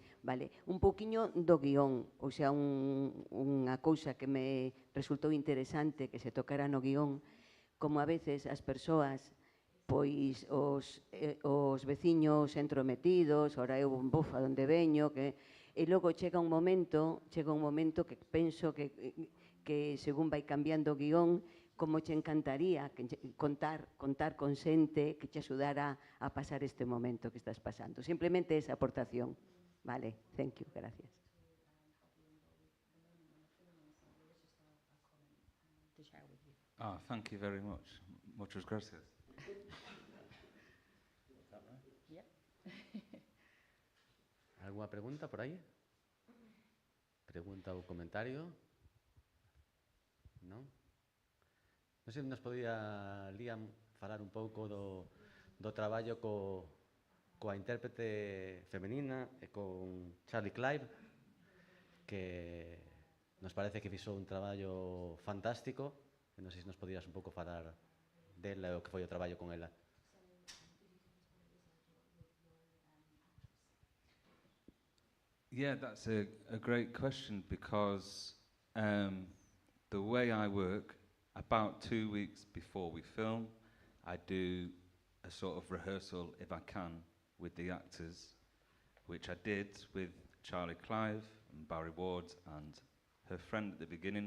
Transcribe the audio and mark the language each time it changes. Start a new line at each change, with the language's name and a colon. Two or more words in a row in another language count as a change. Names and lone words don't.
Galician: Vale, un pouquiño do guión, ou sea, unha cousa que me resultou interesante que se tocara no guión, como a veces as persoas pois os veciños entrometidos, ora eu buf a donde veño, e logo chega un momento que penso que según vai cambiando o guión, como che encantaría contar con xente que che axudara a pasar este momento que estás pasando. Simplemente esa aportación. Vale,
English: thank you, gracias. Thank you very much.
Spanish: Muchas gracias.
Galician: ¿Alguna pregunta por aí? Pregunta ou comentario? Non? Non sei se nos podía, Liam, falar un pouco do traballo coa intérprete femenina e con Charlie Clive, que nos parece que fixo un traballo fantástico, e non sei se nos podías un pouco falar dela e o que foi o traballo con ela.
English: Yeah, that's a great question because the way I work, about 2 weeks before we film, I do a sort of rehearsal, if I can, with the actors, which I did with Charlie Clive and Barry Ward and her friend at the beginning.